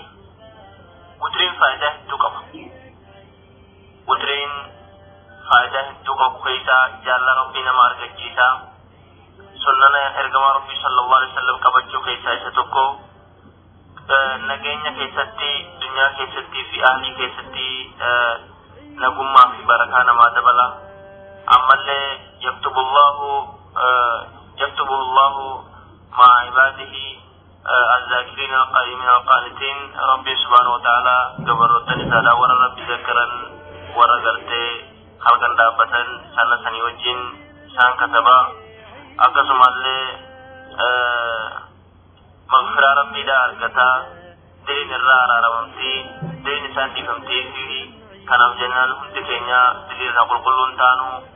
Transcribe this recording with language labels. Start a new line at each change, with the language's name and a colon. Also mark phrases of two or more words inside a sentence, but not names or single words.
Oromo: Witiriin faayidaa hedduu qaba. Witiriin faayidaa hedduu qabu keessaa jaalala Rabbii nama argachiisa. Sunnana ergamaa Rabbii
Arabic: صلى الله عليه وسلم
Oromo: kabajuu keessaa isa tokko nageenya keessatti dunyaa keessatti fi ahlii keessatti nagummaa fi barakaa namaa dabala. Ammallee
Arabic: يكتب الله مع عباده الذاكرين القائمين القانتين ربي سبحانه وتعالى
Oromo: gabarootan isaadha warra Rabbi zakkaran warra gartee halkan dhaabbatan sana sanii wajjin isaan kataba. Akkasumallee magfiraa Rabbiidhaa argataa diliin irraa araaramamtii diliin isaan dhiifamtii fi kanaaf jennaan hundi keenya dilii irraa qulqulluun taanu